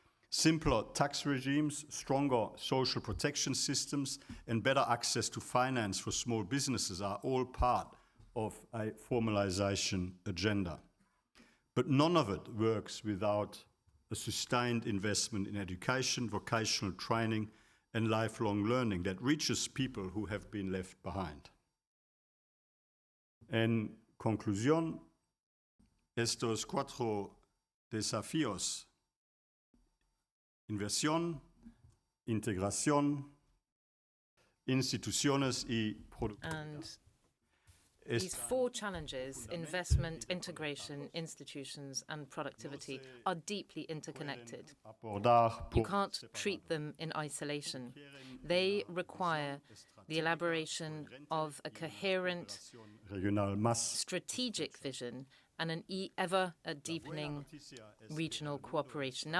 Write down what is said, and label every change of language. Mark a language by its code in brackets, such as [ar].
[en] Simpler tax regimes, stronger social protection systems, and better access to finance for small businesses are all part of a formalization agenda. But none of it works without a sustained investment in education, vocational training, and lifelong learning that reaches people who have been left behind. [es] En conclusión, estos cuatro desafíos, inversión, integración, instituciones y productividad. [en] These four challenges, investment, integration, institutions, and productivity, are deeply interconnected. You can't treat them in isolation. They require the elaboration of a coherent strategic vision and an ever-deepening regional cooperation.